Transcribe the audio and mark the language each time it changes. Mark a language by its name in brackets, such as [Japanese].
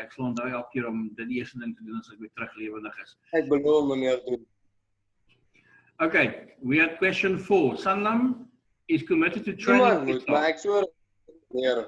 [Afrikaans] Ek sal onthou elke keer om dit die eerste ding te doen as ek weer terug lewendig is. Ek bedoel meneer doen. [English] Okay, we had question 4. Sanlam is committed to training. [Afrikaans] Iemand moet, maar ek sweer meneer.